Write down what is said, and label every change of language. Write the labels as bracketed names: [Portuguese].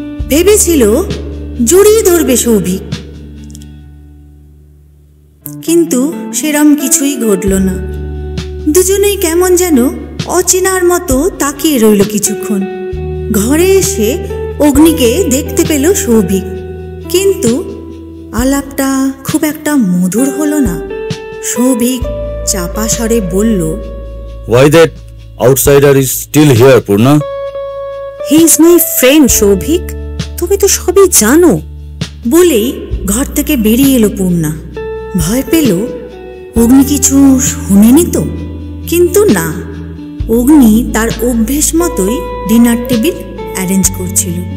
[Bangla] ভেবেছিল জড়িয়ে ধরবে সৌভিক, কিন্তু সেরম কিছুই ঘটল না। দুজনেই কেমন যেন অচেনার মতো তাকিয়ে রইল কিছুক্ষণ। ঘরে এসে অগ্নিকে দেখতে পেল সৌভিক, কিন্তু আলাপটা খুব একটা মধুর হলো না। সৌভিক চাপা স্বরে বলল, [English] Why that outsider is still here, Purna? He is my friend, Shovik, [Bangla] তুমি তো সবই জানো। বলেই ঘর থেকে বেরিয়ে এলো পূর্ণা। ভয় পেল অগ্নি কিছু শুনেনি তো, কিন্তু না, অগ্নি তার অভ্যেস মতোই ডিনার টেবিল অ্যারেঞ্জ করছিল।